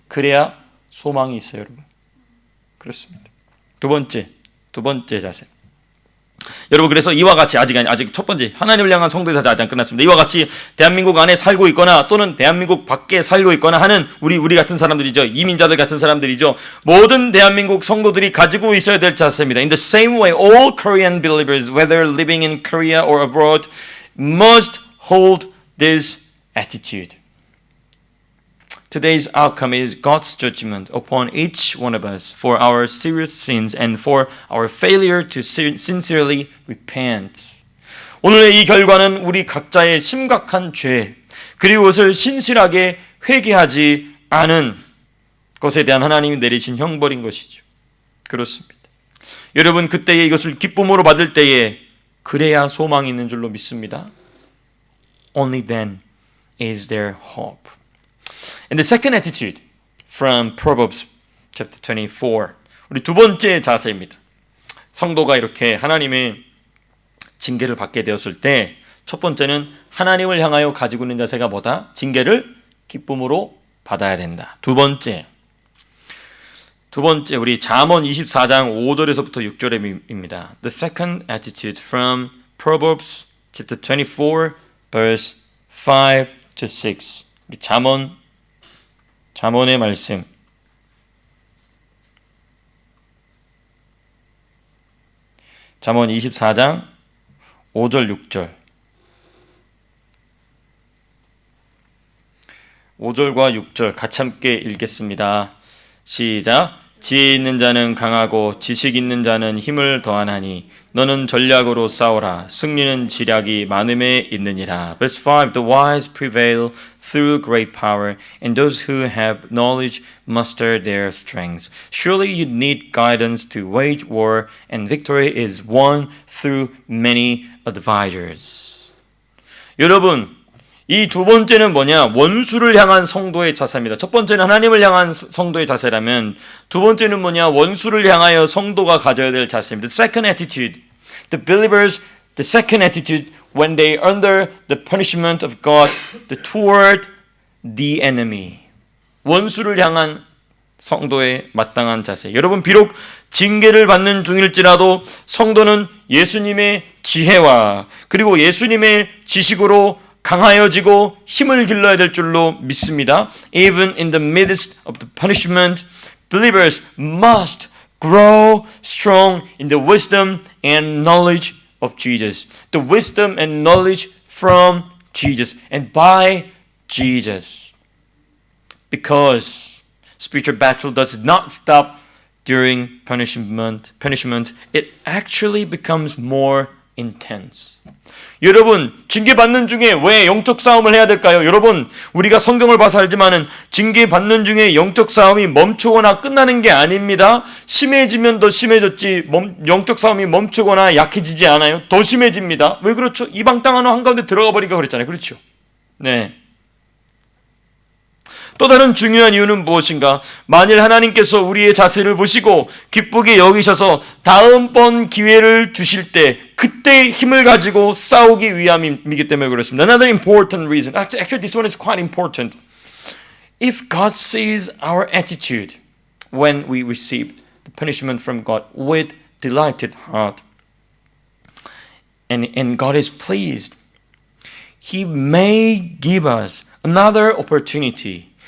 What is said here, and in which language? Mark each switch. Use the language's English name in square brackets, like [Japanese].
[Korean] 그래야 소망이 있어요, 여러분. 그렇습니다. 두 번째 자세. 여러분, 그래서 이와 같이 아직 첫 번째 하나님을 향한 성도의 자세 아직 안 끝났습니다. 이와 같이 대한민국 안에 살고 있거나 또는 대한민국 밖에 살고 있거나 하는 우리 같은 사람들이죠. 이민자들 같은 사람들이죠. 모든 대한민국 성도들이 가지고 있어야 될 자세입니다. [English] In the same way, all Korean believers, whether living in Korea or abroad, must hold this attitude. Today's outcome is God's judgment upon each one of us for our serious sins and for our failure to sincerely repent. [Korean] 오늘의 이 결과는 우리 각자의 심각한 죄, 그리고 그것을 신실하게 회개하지 않은 것에 대한 하나님이 내리신 형벌인 것이죠. 그렇습니다. 여러분, 그때에 이것을 기쁨으로 받을 때에 그래야 소망이 있는 줄로 믿습니다. [English] Only then is there hope. And the second attitude from Proverbs chapter 24. [Korean] 우리 두 번째 자세입니다. 성도가 이렇게 하나님의 징계를 받게 되었을 때 첫 번째는 하나님을 향하여 가지고 있는 자세가 뭐다? 징계를 기쁨으로 받아야 된다. 두 번째 우리 잠언 24장 5절에서부터 6절입니다. [English] The second attitude from Proverbs chapter 24 verse 5 to 6. [Korean] 우리 잠언의 말씀. 잠언 24장 5절 6절. 5절과 6절 같이 함께 읽겠습니다. 시작. 지혜 있는 자는 강하고 지식 있는 자는 힘을 더하나니 너는 전략으로 싸우라. 승리는 지략이 많음에 있느니라. [English] Verse 5. The wise prevail through great power, and those who have knowledge muster their strength. Surely you need guidance to wage war, and victory is won through many advisors. [Korean] 여러분, 이 두 번째는 뭐냐? 원수를 향한 성도의 자세입니다. 첫 번째는 하나님을 향한 성도의 자세라면 두 번째는 뭐냐? 원수를 향하여 성도가 가져야 될 자세입니다. [English] The second attitude, the second attitude when they are under the punishment of God toward the enemy. [Korean] 원수를 향한 성도의 마땅한 자세. 여러분, 비록 징계를 받는 중일지라도 성도는 예수님의 지혜와 그리고 예수님의 지식으로 강하여지고 힘을 길러야 될 줄로 믿습니다. [English] Even in the midst of the punishment, believers must grow strong in the wisdom and knowledge of Jesus. The wisdom and knowledge from Jesus and by Jesus. Because spiritual battle does not stop during punishment. It actually becomes more intense. [Korean] 여러분, 징계받는 중에 왜 영적 싸움을 해야 될까요? 여러분, 우리가 성경을 봐서 알지만은 징계받는 중에 영적 싸움이 멈추거나 끝나는 게 아닙니다. 심해지면 더 심해졌지 영적 싸움이 멈추거나 약해지지 않아요. 더 심해집니다. 왜 그렇죠? 이방 땅 한가운데 들어가 버리니까 그랬잖아요. 그렇죠? 네. 또 다른 중요한 이유는 무엇인가? 만일 하나님께서 우리의 자세를 보시고 기쁘게 여기셔서 다음번 기회를 주실 때 그때 힘을 가지고 싸우기 위함이기 때문에 그렇습니다. [English] Another important reason. Actually, this one is quite important. If God sees our attitude when we receive the punishment from God with delighted heart, and God is pleased, He may give us another opportunity.